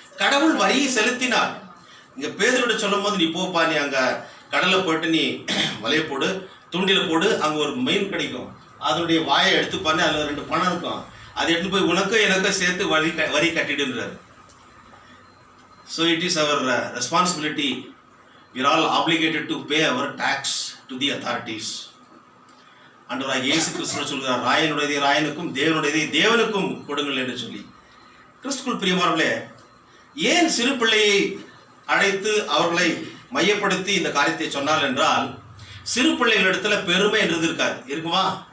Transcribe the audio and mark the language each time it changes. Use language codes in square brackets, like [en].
[ta] கடவுள் வரியை செலுத்தினார். இங்க பேதுருவிட சொல்லும் போது, நீ போப்பா, நீ அங்க கடலை போயிட்டு நீ வலைய போடு, தூண்டில போடு, அங்க ஒரு மீன் கிடைக்கும், அதனுடைய வாயை எடுத்து பண்ணி அதுல 2 பணம் இருக்கும், அதை எடுத்து போய் உனக்கும் எனக்கும் சேர்த்து வரி கட்டிடுன்றார். [en] So it is our responsibility. We are all obligated to pay our tax to the authorities. [ta] ஆண்டவராகிய இயேசு கிறிஸ்து சொல்கிறார், ராயனுடையதை ராயனுக்கும் தேவனுடையதை தேவனுக்கும் கொடுங்கள் என்று சொல்லி. கிறிஸ்துக்குள் பிரியமானவர்களே, ஏன் சிறு பிள்ளையை அழைத்து அவர்களை மையப்படுத்தி இந்த காரியத்தை சொன்னால் என்றால், சிறு பிள்ளைகளிடத்துல பெருமை என்றது இருக்காது. இருக்குமா?